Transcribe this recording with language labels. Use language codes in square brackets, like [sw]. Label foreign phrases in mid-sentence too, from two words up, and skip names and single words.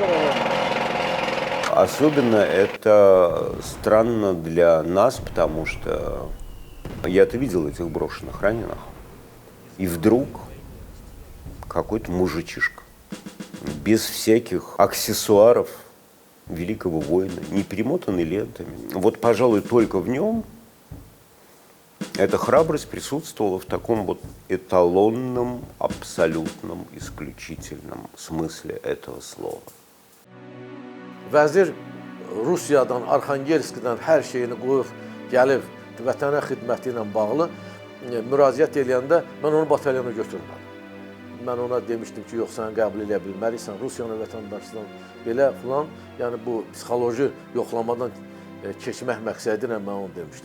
[ru] Особенно это странно для нас, потому что я-то видел этих брошенных раненых, и вдруг какой-то мужичишка, без всяких аксессуаров великого воина, не перемотанный лентами. Вот, пожалуй, только в нем эта храбрость присутствовала в таком вот эталонном, абсолютном, исключительном смысле этого слова. [az] Vəzir Rusiyadan, Arxangelskdən hər şeyini qoyub gəlib vətənə xidməti ilə bağlı müraciət edəndə mən onu batalyona götürmədim. Mən ona demişdim ki, yox, sən qəbul edə bilməlisən, Rusiyanın vətəndaşından belə filan, yəni bu psixoloji yoxlamadan keçmək məqsədi ilə mən onu demişdim.